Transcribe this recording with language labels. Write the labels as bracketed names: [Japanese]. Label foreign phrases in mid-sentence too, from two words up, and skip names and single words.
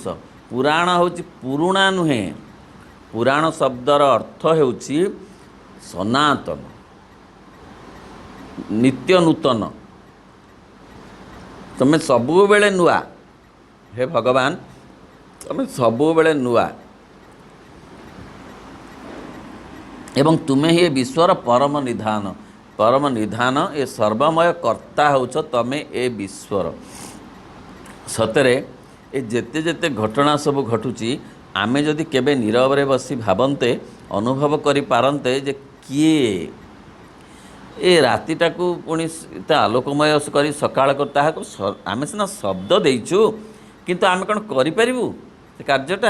[Odia] ପୁରାଣ ହେଉଛି ପୁରୁଣା ନୁହେଁ, ପୁରାଣ ଶବ୍ଦର ଅର୍ଥ ହେଉଛି ସନାତନ, ନିତ୍ୟ ନୂତନ। ତୁମେ ସବୁବେଳେ ନୂଆ, ହେ ଭଗବାନ, ତୁମେ ସବୁବେଳେ ନୂଆ, ଏବଂ ତୁମେ ହିଁ ଏ ବିଶ୍ୱର ପରମ ନିଧାନ। ପରମ ନିଧାନ ଏ ସର୍ବମୟ କର୍ତ୍ତା ହେଉଛ ତୁମେ ଏ ବିଶ୍ୱର। ସତରେ ଏ ଯେତେ ଯେତେ ଘଟଣା ସବୁ ଘଟୁଛି ଆମେ ଯଦି କେବେ ନୀରବ ରେ ବସି ଭାବନ୍ତେ ଅନୁଭବ କରି ପାରନ୍ତେ ଯେ କିଏ ଏ ରାତିଟାକୁ ପୁଣି ଏତେ ଆଲୋକମୟ କରି ସକାଳ କରେ ତାହାକୁ ଆମେ ସିନା ଶବ୍ଦ ଦେଇଛୁ କିନ୍ତୁ ଆମେ କଣ କରିପାରିବୁ ସେ କାର୍ଯ୍ୟଟା।